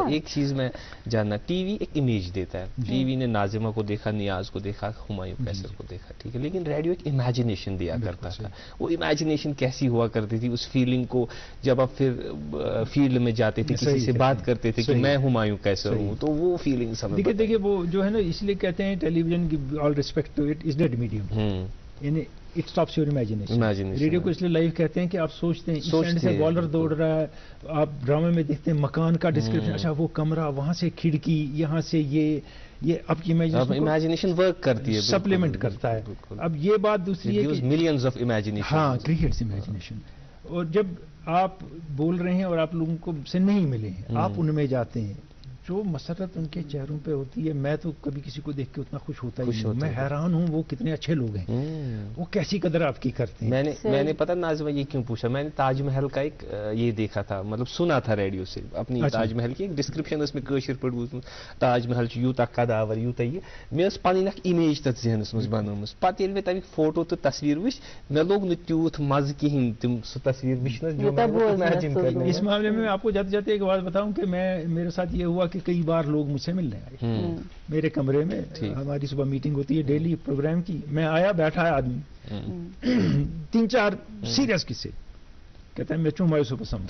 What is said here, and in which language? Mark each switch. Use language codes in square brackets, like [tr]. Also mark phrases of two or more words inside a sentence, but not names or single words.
[ur] ایک چیز میں جاننا, ٹی وی ایک امیج دیتا ہے, ٹی وی نے ناظمہ کو دیکھا, نیاز کو دیکھا, ہمایوں قیصر کو دیکھا, ٹھیک ہے, لیکن ریڈیو ایک امیجنیشن دیا کرتا تھا. وہ امیجنیشن کیسی ہوا کرتی تھی, اس فیلنگ کو جب آپ پھر فیلڈ میں جاتے تھے, کسی سے بات کرتے تھے کہ میں ہمایوں قیصر ہوں, تو وہ فیلنگ سب. دیکھیے وہ جو ہے نا, اس لیے کہتے ہیں ٹیلی ویژن کی, [en] all respect to it, is dead medium, یعنی it stops your imagination. [ur] ریڈیو کو اس لیے لائیو کہتے ہیں کہ آپ سوچتے ہیں, اس اینڈ سے بالر دوڑ رہا ہے, آپ ڈرامے میں دیکھتے ہیں مکان کا ڈسکرپشن, اچھا وہ کمرہ, وہاں سے کھڑکی, یہاں سے یہ آپ کی [en] imagination work [ur] کرتی ہے, سپلیمنٹ کرتا ہے. اب یہ بات دوسری ہے کہ [en] millions of imagination, ہاں creates imagination. [ur] اور جب آپ بول رہے ہیں اور آپ لوگوں کو سے نہیں ملے ہیں, آپ ان میں جاتے ہیں, جو مسرت ان کے چہروں پہ ہوتی ہے, میں تو کبھی کسی کو دیکھ کے اتنا خوش ہوتا ہی نہیں. میں حیران ہوں وہ کتنے اچھے لوگ ہیں, وہ کیسی قدر آپ کی کرتے ہیں. میں نے پتا ناظمہ یہ کیوں پوچھا, میں نے تاج محل کا ایک یہ دیکھا تھا, مطلب سنا تھا ریڈیو سے اپنی تاج محل کی ایک ڈسکرپشن, اس میں [ks] کٲشِر پٲٹھۍ بوٗزمُت, تاج محل چھُ یوٗتاہ قداور یوٗتاہ یہِ, مےٚ ٲس پنٕنۍ اکھ اِمیج تتھ ذہنس منٛز بنٲومٕژ. پتہٕ ییٚلہِ مےٚ تمیُک فوٹو تہٕ تصویر وٕچھ, مےٚ لوگ نہٕ تیوٗت مزٕ کِہینۍ تِم سُہ تصویر وٕچھنس جو امیجن کرنے. [ur] اس معاملے میں آپ کو جاتے جاتے ایک بات بتاؤں کہ میرے ساتھ یہ ہوا کہ کئی بار لوگ مجھ سے ملنے آئے میرے کمرے میں. ہماری صبح میٹنگ ہوتی ہے ڈیلی پروگرام کی, میں آیا, بیٹھا ہے آدمی, 3-4 سیریس قصے, کہتا ہے میں چوں مایوس پسند.